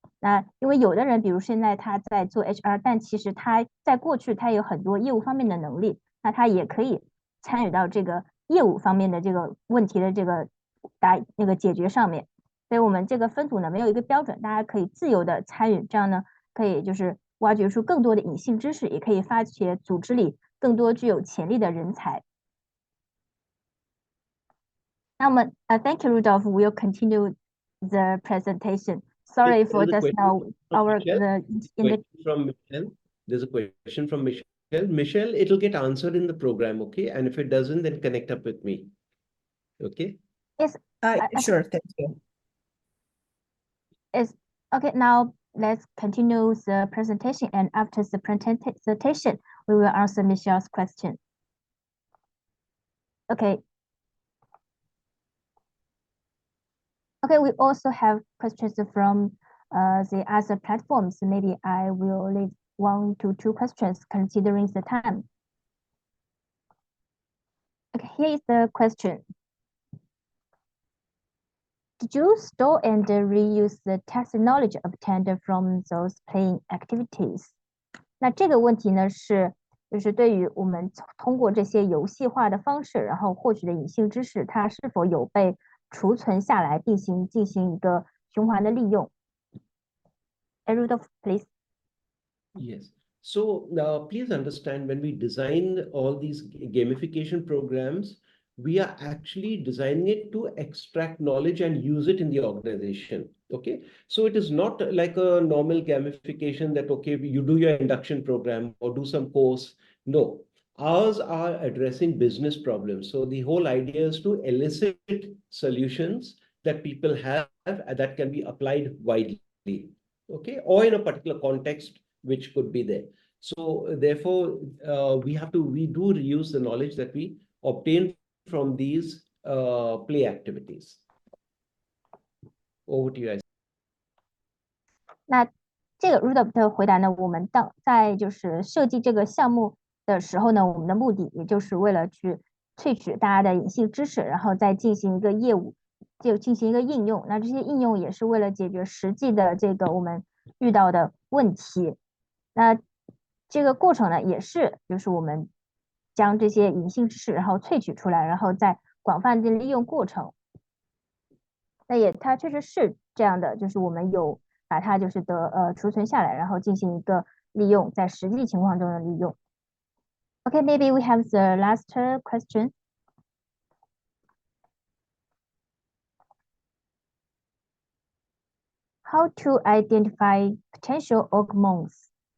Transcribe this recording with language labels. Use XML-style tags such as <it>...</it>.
<zh>那因为有的人，比如现在他在做 HR， 但其实他在过去他有很多业务方面的能力，那他也可以参与到这个业务方面的这个问题的这个解决上面。所以我们这个分组呢没有一个标准，大家可以自由的参与，这样呢可以就是挖掘出更多的隐性知识，也可以发掘组织里更多具有潜力的人才。</zh> <en>那么thank you, Rudolf. We'll continue the presentation. Sorry for just now from Michelle. There's a question from Michelle. Michelle, it'll get answered in the program, okay? And if it doesn't, then connect up with me. Okay? Yes. Sure, thank you. Yes. Okay, now let's continue the presentation, and after the presentation, we will answer Michelle's question. Okay. Okay, we also have questions from the other platforms. Maybe I will leave 1 to 2 questions considering the time. Okay, here is the question. Did you store and reuse the tacit knowledge obtained from those playing activities?</en> <zh>那这个问题呢就是对于我们通过这些游戏化的方式，然后获取的隐性知识，它是否有被储存下来，进行一个循环的利用。</zh> <en>Rudolf, please. Yes. So now please understand when we design all these gamification programs, we are actually designing it to extract knowledge and use it in the organization. Okay. So it is not like a normal gamification that, okay, you do your induction program or do some course. No, ours are addressing business problems. So the whole idea is to elicit solutions that people have that can be applied widely. Okay, or in a particular context which could be there. So therefore, we do reuse the knowledge that we obtain from these play activities. Over to you guys.</en> <zh>那这个 Rudolf 的回答呢，我们在就是设计这个项目的时候呢，我们的目的也就是为了去萃取大家的隐性知识，然后再进行一个业务，就进行一个应用。那这些应用也是为了解决实际的这个我们遇到的问题。那这个过程呢，也是就是我们将这些隐性知识然后萃取出来，然后再广泛的利用过程。那它确实是这样的，就是我们有把它就是储存下来，然后进行一个利用，在实际情况中的利用。</zh> <en>Okay, maybe we have the last question. How to identify potential orgmons?</en>